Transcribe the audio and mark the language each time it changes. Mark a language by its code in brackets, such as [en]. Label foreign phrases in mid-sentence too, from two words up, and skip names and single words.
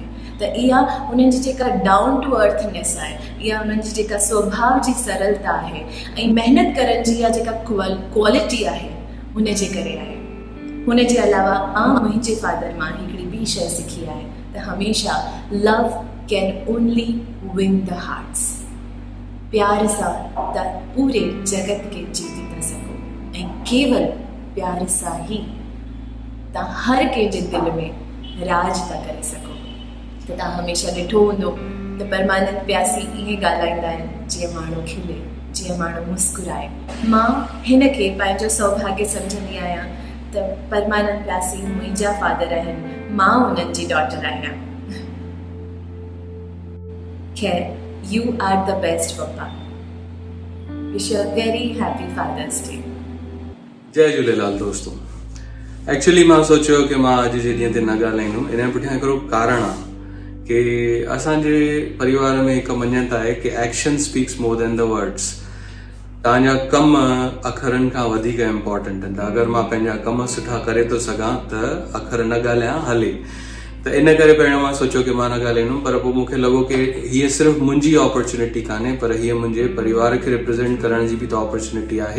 [sd] त इहा उन्हनि जी जेका [en] down to earthness [sd] आहे, इहा उन्हनि जी जेका स्वभाव जी सरलता आहे ऐं महिनत करण जी इहा जेका क्वालिटी आहे, हुन जे करे आहे। हुन जे अलावा मुंहिंजे फादर मां हिकिड़ी ॿी शइ सिखी आहे त हमेशह [en] love can only win the hearts. [sd] प्यार सां त पूरे जगत के जीती था सघो ऐं केवल प्यार सां ई तव्हां हर कंहिंजे दिलि में राज था करे सघो। त तव्हां हमेशह ॾिठो हूंदो त परमानंद प्यासी ईअं ॻाल्हाईंदा आहिनि जीअं माण्हू खिले, जीअं माण्हू मुस्कुराए। मां हिन खे पंहिंजो सौभाग्य सम्झंदी आहियां त परमानंद प्यासी मुंहिंजा फादर आहिनि, मां उन्हनि जी डॉटर आहियां। खैर, [en] You are the best Papa. Wish you a very happy Father's Day. [sd] जय झूलेलाल दोस्तों। एक्चुअली मां सोचियो कि मां अॼु जे ॾींहं ते न ॻाल्हाईंदुमि। इन जे पुठियां हिकिड़ो कारण आहे कि असांजे परिवार में हिकु मञता आहे कि [en] action speaks more than the words. [sd] तव्हांजा कम अखरनि खां वधीक इम्पोर्टेंट आहिनि। अगरि मां पंहिंजा कम सुठा करे थो सघां त अखर न ॻाल्हायां हले। त इन करे पहिरियों मां सोचियो कि मां न ॻाल्हाईंदुमि, पर पोइ मूंखे लॻो कि हीअ सिर्फ़ु मुंहिंजी अपॉर्चुनिटी कान्हे, पर हीअ मुंहिंजे परिवार खे रिप्रेज़ेंट करण जी बि त अपॉर्चुनिटी आहे।